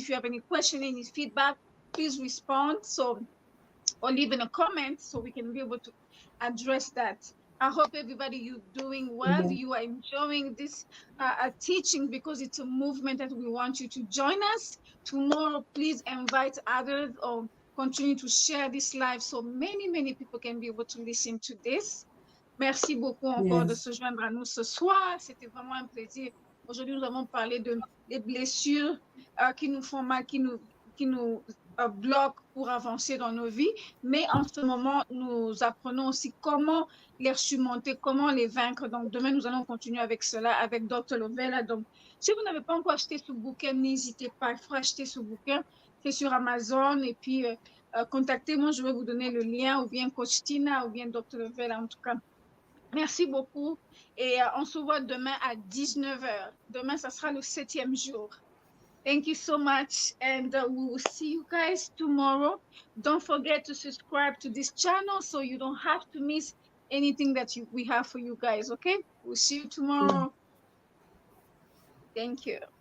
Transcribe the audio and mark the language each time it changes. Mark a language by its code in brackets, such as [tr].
[en] If you have any question, any feedback, please respond. So, or leave in a comment so we can be able to address that. I hope everybody you doing well. You are enjoying this teaching, because it's a movement that we want you to join us. Tomorrow, please invite others or continue to share this live so many people can be able to listen to this. [fr] Merci beaucoup encore de se joindre à nous ce soir. C'était vraiment un plaisir. Aujourd'hui, nous avons parlé des blessures qui nous font mal, qui nous bloc pour avancer dans nos vies, mais en ce moment, nous apprenons aussi comment les surmonter, comment les vaincre. Donc, demain, nous allons continuer avec cela, avec Dr. Lovella. Donc, si vous n'avez pas encore acheté ce bouquin, n'hésitez pas, il faut acheter ce bouquin. C'est sur Amazon et puis contactez-moi, je vais vous donner le lien, ou bien Coach Tina, ou bien Dr. Lovella, en tout cas. Merci beaucoup et on se voit demain à 19h. Demain, ça sera le 7e jour. [en] Thank you so much, and we will see you guys tomorrow. Don't forget to subscribe to this channel so you don't have to miss anything that we have for you guys, okay? We'll see you tomorrow. Thank you.